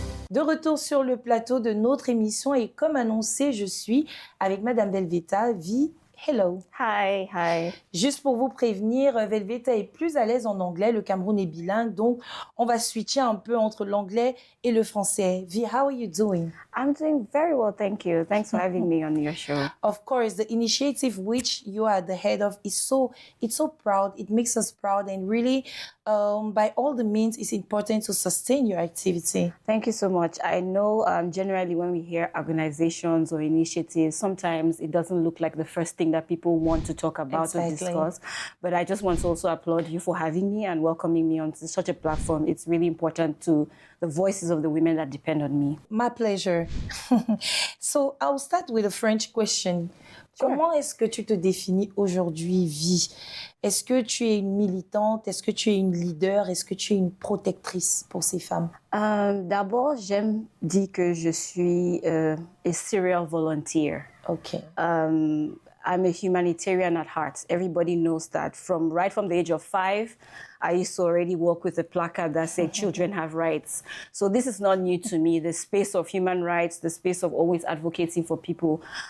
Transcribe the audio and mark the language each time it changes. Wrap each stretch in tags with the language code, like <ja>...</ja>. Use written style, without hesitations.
<fr>De retour sur le plateau de notre émission et comme annoncé, je suis avec Madame Velveta.</fr> <en>Hello. Hi, hi.</en> <fr>Juste pour vous prévenir, Velveta est plus à l'aise en anglais. Le Cameroun est bilingue, donc on va switcher un peu entre l'anglais et le français.</fr> <en>How are you doing? I'm doing very well, thank you. Thanks for having me on your show. Of course, the initiative which you are the head of is so proud. It makes us proud, and really, by all the means, it's important to sustain your activity. Thank you so much. I know generally when we hear organizations or initiatives, sometimes it doesn't look like the first thing that people want to talk about or discuss. But I just want to also applaud you for having me and welcoming me onto such a platform. It's really important to the voices of the women that depend on me. My pleasure. So I'll start with a French question. Sure.</en> <fr>Comment est-ce que tu te définis aujourd'hui, Vie? Est-ce que tu es une militante? Est-ce que tu es une leader? Est-ce que tu es une protectrice pour ces femmes? D'abord, j'aime dire que je suis</fr> <en>a serial volunteer. Okay. I'm a humanitarian at heart. Everybody knows that. Right from the age of 5, I used to already work with a placard that said children have rights. So this is not new to me, the space of human rights, the space of always advocating for people.</en>